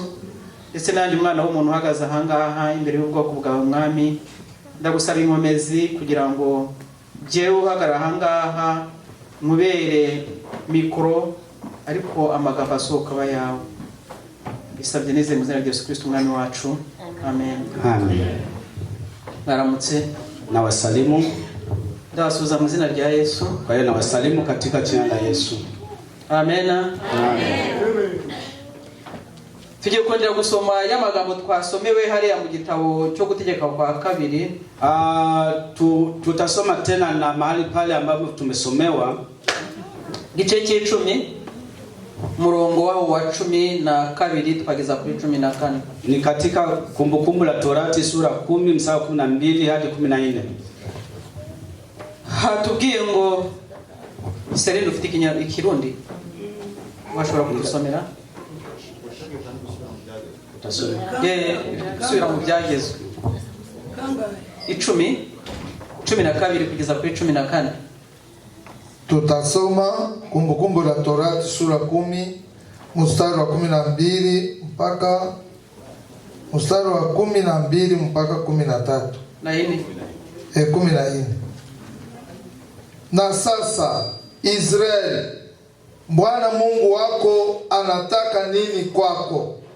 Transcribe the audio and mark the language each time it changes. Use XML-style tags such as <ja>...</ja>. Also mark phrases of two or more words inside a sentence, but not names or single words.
<rw>Ndetse nanjye umwana w'umuntu uhagaze ahangaha imbere y'ubwoko bwawe Mwami, ndagusaba inkomezi kugira ngo jewe uhagarara ahangaha mubere mikoro, ariko amagambo asohoka aba yawe. Bisabye neze mu izina rya Yesu Kristo umwami wacu, amen. Amen. Naramutse</rw> <sw>Na wasalimu.</sw> <rw>ndabasuhuza mu izina rya Yesu.</rw> <sw>Kwa hiyo na wasalimu katika jina la Yesu. Amen. Amen.</sw> <rw>Tugiye kongera gusoma y'amagambo twasomewe hariya mu gitabo cyo gutegeka kwa kabiri.</rw> <sw>Tutasoma tena na mahali pale ambapo tumesomewa</sw> <rw>Gice cy'icumi murongo wa 12 twageza kuri 14.</rw> <sw>ni katika Kumbukumbu la Torati sura 10 mstari 12 hadi 14.</sw> <rw>Hatubwiye ngo Serendo ufite ikirundi washobora kudusomera?</rw> <sw>Utasoma.</sw> <rw>Sura mu byagezwe 12 kugeza kuri 14.</rw> <sw>Tutasoma Kumbukumbu la Torati sura 10 mstari wa 12 mpaka mstari wa 12 mpaka 13. Na yini? 14. Na sasa Israeli, Bwana Mungu wako anataka nini kwako?</sw>